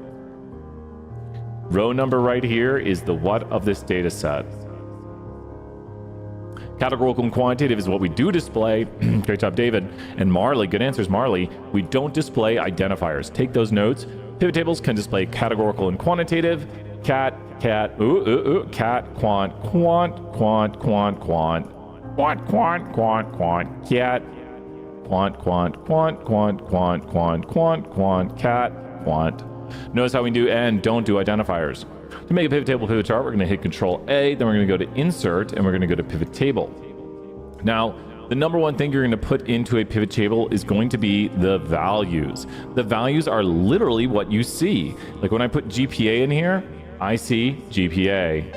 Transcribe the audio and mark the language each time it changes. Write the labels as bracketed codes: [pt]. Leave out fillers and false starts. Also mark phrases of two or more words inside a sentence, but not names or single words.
[en] Row number right here is the what of this data set. Categorical and quantitative is what we do display. Great job, David. And Marley, good answers, Marley. We don't display identifiers. Take those notes. Pivot tables can display categorical and quantitative. Cat, cat, cat, quant, quant, quant, quant, quant, quant, quant, quant, quant, cat, quant, quant, quant, quant, quant, quant, quant, quant, cat, quant. Notice how we do and don't do identifiers. To make a pivot table pivot chart, we're going to hit Control A, then we're going to go to Insert, and we're going to go to Pivot Table. Now, the number one thing you're going to put into a pivot table is going to be the values. The values are literally what you see. Like when I put GPA in here, I see GPA.